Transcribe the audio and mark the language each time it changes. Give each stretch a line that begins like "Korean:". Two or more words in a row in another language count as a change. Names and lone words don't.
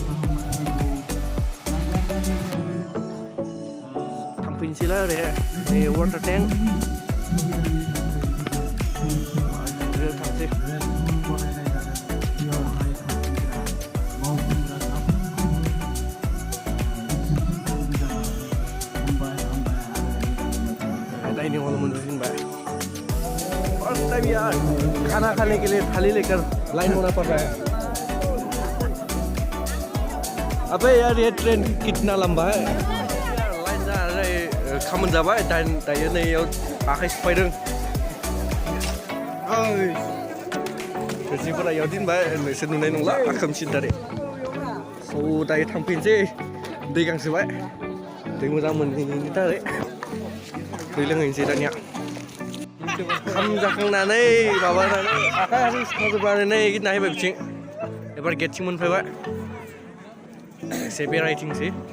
Bodo: थांफिनसैलाय आरो नै वाटार टेंक थांसै डाइनिं हल मोनफिनबाय
English: first time
Hindi: यार खाना खाने के लिए थाली लेकर लाइन होना पड़ रहा है अबे यार ये ट्रेन कितना लंबा है
Bodo: लाइन जानानै खामोन जाबाय दायो नैयाव आखाइ सुफायदों थोरसिफोरा इयाव दोनबाय नोंसोर नुनाय नंला खोमसि दारै स' दायो थांफिनसै दै गांसोबाय दै मोजां मोनहैनायनि दारै दै लोंहैनोसै दानिया ओंखाम जाखांनानै माबानानै आखाइ आरि सुखांजोबनानै नै नायबाय बिथिं एबार गेटथिं मोनफैबाय एसे बेरायथिंसै